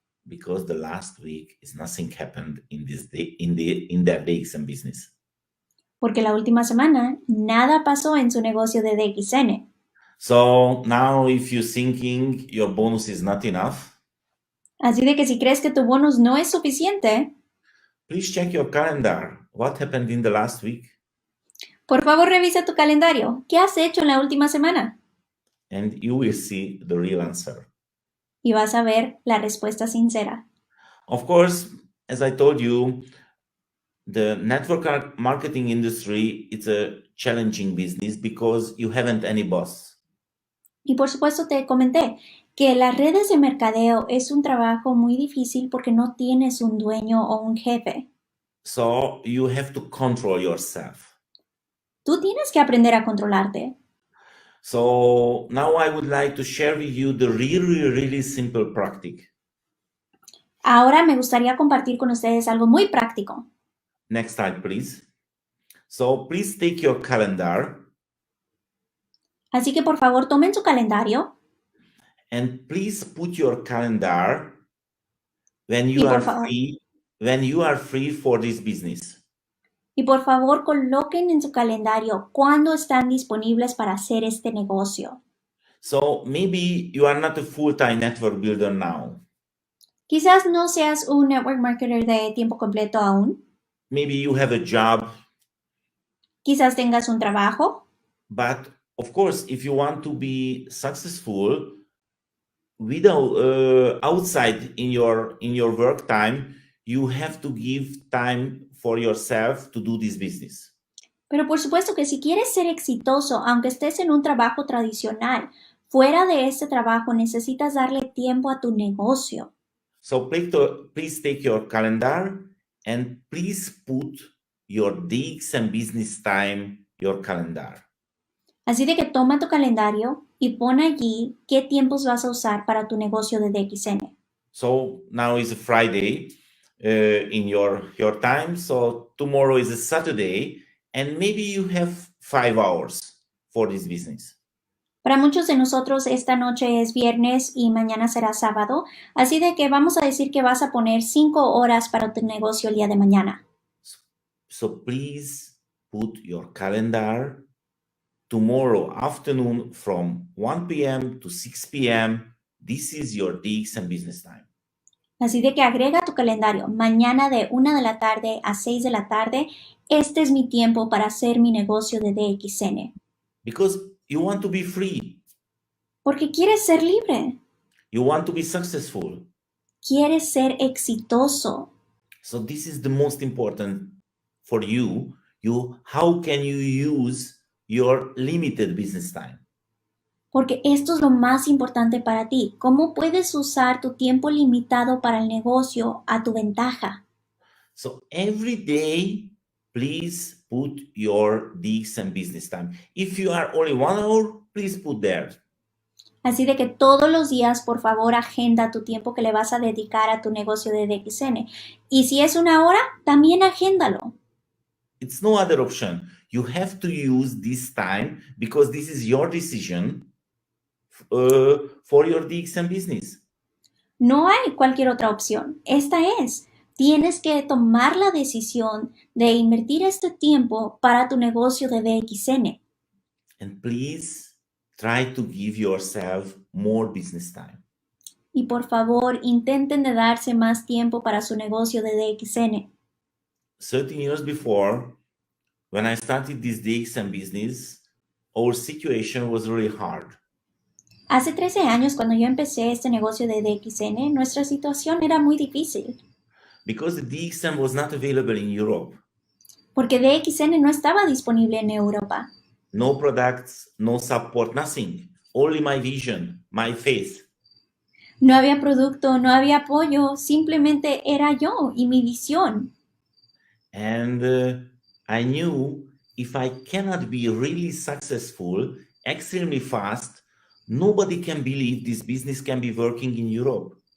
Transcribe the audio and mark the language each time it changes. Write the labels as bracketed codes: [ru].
[en] Because the last week is nothing happened in this day in their DXM business. [es] Porque la última semana nada pasó en su negocio de DXN. [en] So now if you're thinking your bonus is not enough, [es] Así de que si crees que tu bonus no es suficiente, [en] please check your calendar. What happened in the last week? [es] por favor revisa tu calendario. ¿Qué has hecho en la última semana? [en] And you will see the real answer. [es] Y vas a ver la respuesta sincera. [en] Of course, as I told you, the network marketing industry is a challenging business because you haven't any boss. [es] Y por supuesto te comenté que las redes de mercadeo es un trabajo muy difícil porque no tienes un dueño o un jefe. [en] So you have to control yourself. [es] Tú tienes que aprender a controlarte. [en] So now I would like to share with you the really simple practice. [es] Ahora me gustaría compartir con ustedes algo muy práctico. [en] Next slide, please. So please take your calendar [es] Así que por favor tomen su calendario [en] and please put your calendar when you [es] Y por [en] are [es] favor. [en] free for this business. [es] y por favor coloquen en su calendario cuándo están disponibles para hacer este negocio. [en] So maybe you are not a full-time network builder now. [es] Quizás no seas un network marketer de tiempo completo aún. [en] Maybe you have a job, [es] Quizás tengas un trabajo. [en] but of course, if you want to be successful without outside in your work time, you have to give time for yourself to do this business. [es] Pero por supuesto que si quieres ser exitoso, aunque estés en un trabajo tradicional, fuera de este trabajo necesitas darle tiempo a tu negocio. [en] So please take your calendar and please put your DXM business time, your calendar. [es] Así de que toma tu calendario y pon allí qué tiempos vas a usar para tu negocio de DXN. [en] So now is a Friday in your time. So tomorrow is a Saturday, and maybe you have 5 hours for this business. [es] Para muchos de nosotros esta noche es viernes y mañana será sábado, así de que vamos a decir que vas a poner 5 horas para tu negocio el día de mañana. [en] So please put your calendar tomorrow afternoon from 1 p.m. to 6 p.m. This is your DXM business time. [es] Así de que agrega tu calendario mañana de 1 de la tarde a 6 de la tarde. Este es mi tiempo para hacer mi negocio de DXN. [en] Because you want to be free. [es] Porque quieres ser libre. [en] You want to be successful. [es] Quieres ser exitoso. [en] So this is the most important for you. How can you use your limited business time? [es] Porque esto es lo más importante para ti. ¿Cómo puedes usar tu tiempo limitado para el negocio a tu ventaja? [en] So every day, please put your DXM business time. If you are only 1 hour, please put there. [es] Así de que todos los días, por favor, agenda tu tiempo que le vas a dedicar a tu negocio de DXN. Y si es 1 hora, también agéndalo. [en] It's no other option. You have to use this time because this is your decision for your DXM business. [es] No hay cualquier otra opción. Esta es. Tienes que tomar la decisión de invertir este tiempo para tu negocio de DXN. [en] And please try to give yourself more business time. [es] Y por favor, intenten de darse más tiempo para su negocio de DXN. [en] 13 years before, when I started this DXM business, our situation was really hard. [es] Hace 13 años, cuando yo empecé este negocio de DXN, nuestra situación era muy difícil. [en] Because the DXM was not available in Europe. [es] Porque DXN no estaba disponible en Europa. [en] No products, no support, nothing. Only my vision, my faith. [es] No había producto, no había apoyo, simplemente era yo y mi visión. [en] And I knew if I cannot be really successful extremely fast, nobody can believe this business can be working in Europe.